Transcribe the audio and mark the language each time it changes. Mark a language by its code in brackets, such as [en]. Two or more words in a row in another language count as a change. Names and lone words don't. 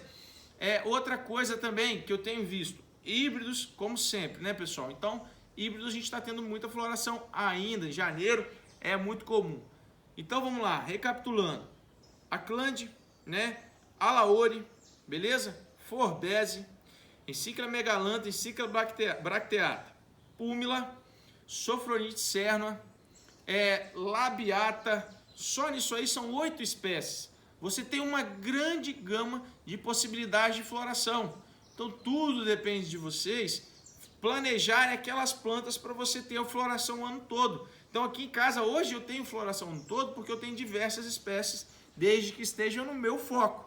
[pt] Outra coisa também que eu tenho visto, híbridos como sempre, né, pessoal? Então híbridos a gente está tendo muita floração ainda, em janeiro é muito comum. Então vamos lá, recapitulando. Aclande, né? Alaori, beleza? Forbese, Encíclia megalantha, Encíclia bracteata, púmila, Sofronite cernua, labiata. Só nisso aí são 8 espécies. Você tem uma grande gama de possibilidades de floração. Então tudo depende de vocês planejarem aquelas plantas para você ter a floração o ano todo. Então aqui em casa hoje eu tenho floração o ano todo porque eu tenho diversas espécies desde que estejam no meu foco.